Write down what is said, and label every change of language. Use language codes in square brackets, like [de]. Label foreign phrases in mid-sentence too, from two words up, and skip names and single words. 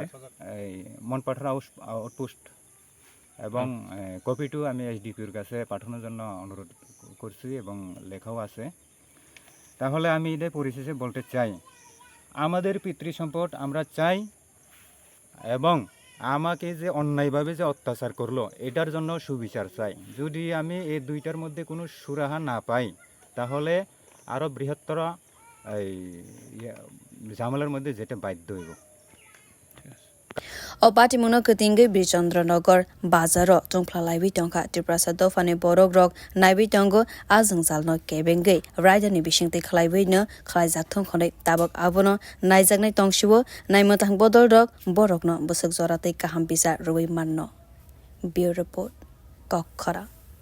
[bn] এই মনপাঠরা আউটপোস্ট এবং কপিটু আমি এসডিপির কাছে পাঠানোর জন্য অনুরোধ করছি এবং লেখাও আছে তাহলে আমি এদের পরিশেষে বলতে চাই আমাদের পিতৃ সম্পদ আমরা চাই এবং আমাকে যে অন্যায়ভাবে যে অত্যাচার করলো এটার জন্য সুবিচার চাই যদি আমি এই দুইটার মধ্যে কোনো সুরাহা না পাই তাহলে আরও বৃহত্তর এই ঝামেলার মধ্যে যেতে বাধ্য হইব [trp] Opati Muno Kutingi Birchandra Nagar Bazaro Tongplalaiwi Tongkha Tiprasa Dofane Borogrok Naiwi Tongo Azang Zalno Kebenge Raidani Bishing Tekhlaiwi no Khlaizak Tongkhone Tabak Abono Naizagnai Tongshiwo Naimotang Bodorok Borokno Busuk Zorate Kaham Bisa Rui Manno [en] Bureau Report [trp] Kokhara